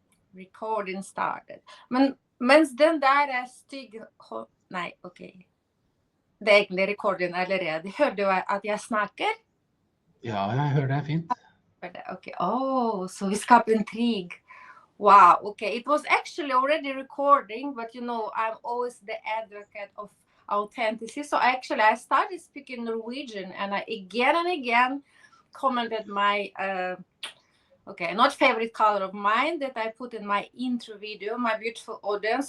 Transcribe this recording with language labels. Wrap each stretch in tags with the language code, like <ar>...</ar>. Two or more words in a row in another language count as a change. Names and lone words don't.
<en>Recording started.</en> <no>Mens den der er stygg... Nei, ok. Det er egentlig recording allerede. Hører du at jeg snakker? Ja, jeg hører det fint.</no> <en>Okay. Oh, so we</en> <no>skaper intrig.</no> <en>Wow, okay. It was actually already recording, but I'm always the advocate of authenticity. So actually, I started speaking Norwegian, and I again and again commented my not favorite color of mine that I put in my intro video, my beautiful audience.</en>